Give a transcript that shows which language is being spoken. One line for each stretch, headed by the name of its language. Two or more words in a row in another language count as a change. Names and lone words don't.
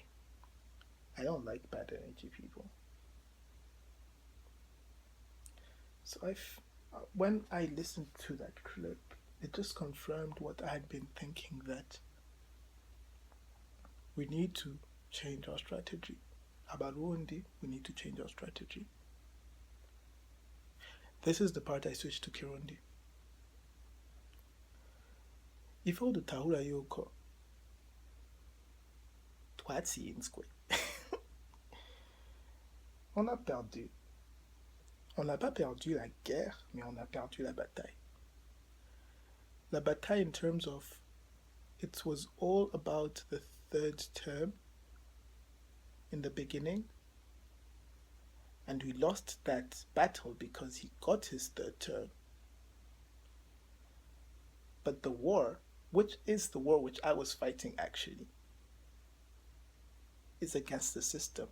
English: I don't like bad energy people. So when I listened to that clip, it just confirmed what I had been thinking, that we need to change our strategy. Abarundi, we need to change our strategy. This is the part I switched to Kirundi.
Rundi: Ifo dutahura yuko twatsinzwe.
French: On a perdu. On n'a pas perdu la guerre, mais on a perdu la bataille. La bataille
English: in terms of, it was all about the third term in the beginning, and we lost that battle because he got his third term. But the war, which is the war which I was fighting actually, is against the system.